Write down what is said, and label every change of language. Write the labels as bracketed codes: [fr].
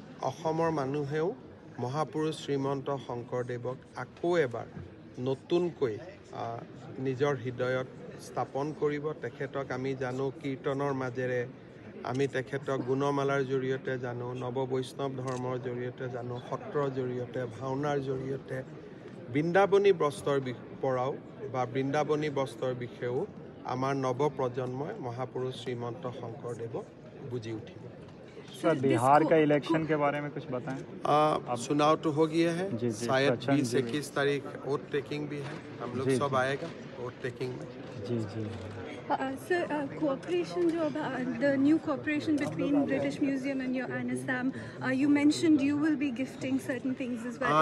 [as] অসমৰ মানুহেও মহাপুৰুষ শ্ৰীমন্ত শংকৰদেৱক আকৌ এবাৰ নতুনকৈ নিজৰ হৃদয়ত স্থাপন কৰিব তেখেতক আমি জানো কীৰ্তনৰ মাজেৰে আমি তেখেতক গুণমালাৰ জৰিয়তে জানো নৱ বৈষ্ণৱ ধৰ্মৰ জৰিয়তে জানো সত্ৰৰ জৰিয়তে ভাওনাৰ জৰিয়তে বৃন্দাবনী বস্ত্ৰৰ পৰাও বা বৃন্দাবনী বস্ত্ৰৰ বিষয়েও আমাৰ নৱ প্ৰজন্মই মহাপুৰুষ শ্ৰীমন্ত শংকৰদেৱক বুজি উঠিব [hi] सर बिहार का इलेक्शन के बारे में कुछ बताएं चुनाव तो हो गया है जी, शायद 20-21 तारीख वोट टेकिंग भी है हम लोग सब आएगा वोट टेकिंग में जी जी [en] Sir, cooperation, the new cooperation between British Museum and your ANASAM, you mentioned you will be gifting certain things as well.